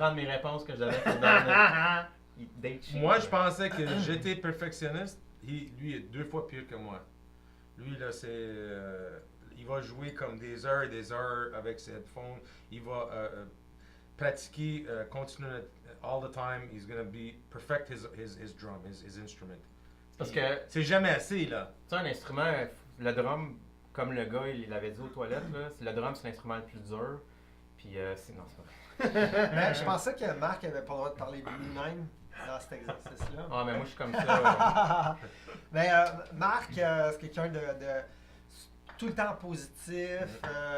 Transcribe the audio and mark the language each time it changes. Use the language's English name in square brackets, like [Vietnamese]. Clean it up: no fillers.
[French] prendre mes réponses que je devais te donner. Il date sheet. Moi, je pensais que j'étais perfectionniste. Lui est 2 fois pire que moi. Lui, là, c'est... il va jouer comme des heures et des heures avec ses headphones. Il va pratiquer, continuer [English] all the time. He's gonna perfect his drum, his instrument. [French] Parce que, C'est jamais assez, là. tu sais, un instrument, le drum, comme le gars, il l'avait dit aux toilettes, là, le drum, c'est l'instrument le plus dur. Puis, non, c'est pas vrai. Mais je pensais que Marc avait pas le droit de parler de lui-même dans cet exercice-là. Ah, mais moi, je suis comme ça. Mais Marc, c'est quelqu'un de tout le temps positif, tout